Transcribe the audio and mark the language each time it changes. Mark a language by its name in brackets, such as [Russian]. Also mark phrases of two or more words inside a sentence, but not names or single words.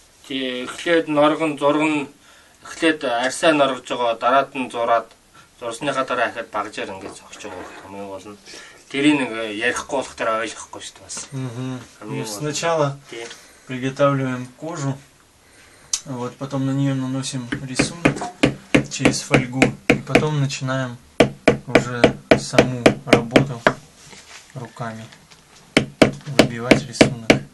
[Mongolian] Эхлээд норгон зурган эхлээд арьсаа норгож байгаа дараад нь зураад зурсныхаа дараа ахад багжаар ингэж зогсож байгаа хамгийн гол нь тэрийг нэг ярихгүй болох дараа ойлгохгүй шүү дээ бас. [Russian] Сначала приготавливаем кожу, вот потом на нее наносим рисунок через фольгу и потом начинаем уже саму работу руками выбивать рисунок.